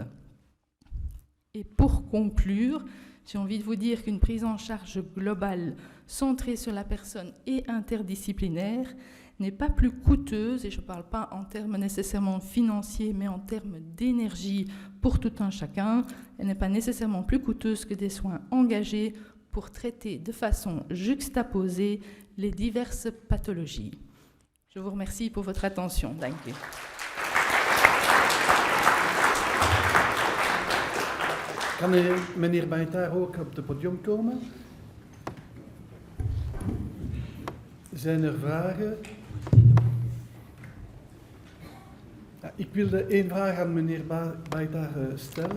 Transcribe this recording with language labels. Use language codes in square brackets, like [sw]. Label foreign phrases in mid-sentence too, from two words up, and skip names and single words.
[fr] Et pour conclure, j'ai envie de vous dire qu'une prise en charge globale, centrée sur la personne et interdisciplinaire, n'est pas plus coûteuse, et je ne parle pas en termes nécessairement financiers, mais en termes d'énergie pour tout un chacun, elle n'est pas nécessairement plus coûteuse que des soins engagés pour traiter de façon juxtaposée les diverses pathologies. Je vous remercie pour votre attention. [nl] Dank u. Kan meneer Bijtaar ook op het podium komen? Zijn er vragen? Ja, ik wilde één vraag aan meneer Bijtaar stellen.